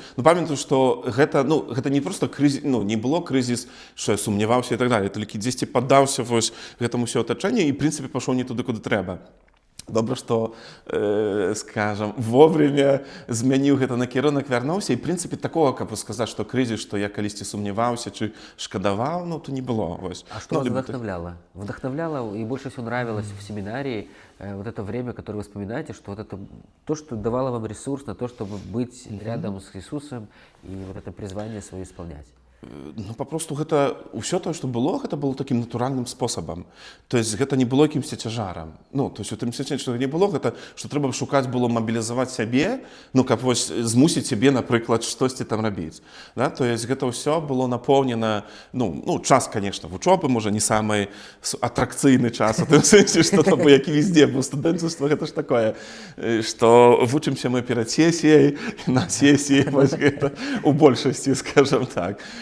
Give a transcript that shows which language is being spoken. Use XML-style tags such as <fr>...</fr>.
<be>Памятаю, што гэта не проста крызіс, не было крызіс, што я сумняваўся і так далее, толькі дзесьці паддаўся гэтаму ўсё атачэнню і, в прынцыпе, пашоў не туды, куды трэба. Добра, што, скажам, вовремя змяніў гэта накірунак, вярнуўся, і, в прынцыпе, такого, каб сказаць, што крызіс, што я калісьці сумняваўся, чи шкадаваў, то не было.</be> <ru>А что вас вдохновляло? Вдохновляло и больше всего нравилось в семинарии вот это время, которое вы вспоминаете, что вот это то, что давало вам ресурс на то, чтобы быть рядом с Иисусом и вот это призвание свое исполнять?</ru> <be>Папросту гэта ўсё тое, што было, гэта было такім натуральным спосабам.</be> <ru>То есть</ru> <be>гэта не было якімсьці цяжарам. То есть у тым сэнсе, што не было гэта, што трэба шукаць было мабілізаваць сябе, каб вось змусіць сябе, напрыклад, штосьці там рабіць.</be> <ru>То есть</ru> <be>гэта ўсё было напоўнена, час, конечно, вучобы, можа, не самы атракцыйны час, у тым сэнсе, што там як і везде, бо студэнцтва гэта ж такое, што вучымся мы перад сесіяй, на сесіі, вось гэта у большасці, скажам так.</be>